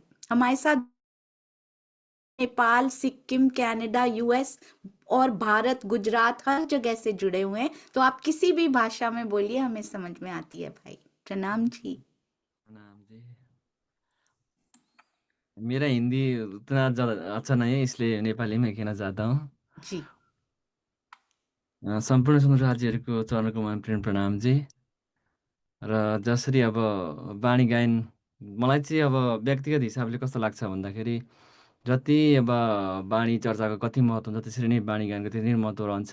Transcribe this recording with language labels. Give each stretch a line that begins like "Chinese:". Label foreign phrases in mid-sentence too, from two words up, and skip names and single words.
Hindi: हमारे साथ नेपाल, सिक्किम, कनाडा, यूएस और भारत, गुजरात, हर जगह से जुड़े हुए हैं। तो आप किसी भी भाषा में बोलिए, हमें समझ में आती है भाई। प्रणाम जी। प्रणाम जी। मेरा हिंदी उतना ज़्यादा अच्छा नहीं है, इसलिए नेपाली में कहना चाहता हूँ। जी
Nepali: सम्पूर्ण सुन्दर राज्यहरूको चरणकमल प्रेम प्रणाम जी। र जसरी अब बानी गायन, मलाई चाहिँ अब व्यक्तिगत हिसाबले कस्तो लाग्छ भन्दाखेरि, जति अब बानी चर्चाको कति महत्त्व हुन्छ, त्यसरी नै बानी गायनको त्यति नै महत्त्व रहन्छ।